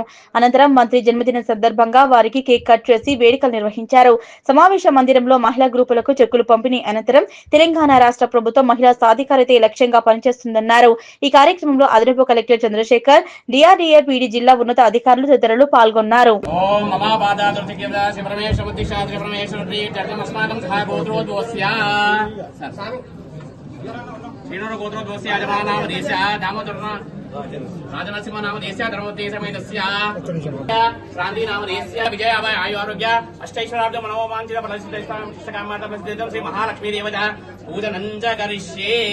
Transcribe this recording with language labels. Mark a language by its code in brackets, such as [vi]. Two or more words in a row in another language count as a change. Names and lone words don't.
[te] అనంతరం మంత్రి జన్మదిన సందర్భంగా వారికి కేక్ కట్ చేసి వేడుకలు నిర్వహించారు. సమావేశ మందిరంలో మహిళా గ్రూపులకు చెక్కులు పంపిణీ అనంతరం తెలంగాణ రాష్ట్ర ప్రభుత్వం మహిళా సాధికారతే లక్ష్యంగా పనిచేస్తుందన్నారు. ఈ కార్యక్రమంలో అదనపు కలెక్టర్ చంద్రశేఖర్, డిఆర్డీఏ పీడీ జిల్లా ఉన్నత అధికారులు తదితరులు పాల్గొన్నారు. [sa] राजनरसिंह नाम देश धर्मोद्देश क्रांति नाम देश विजय आयु आरोग्य अष्टैश्वर्याब्द मनोवांछित फलसिद्धिष्टकामार्थं श्री महालक्ष्मी देवता पूजनं च करिष्ये।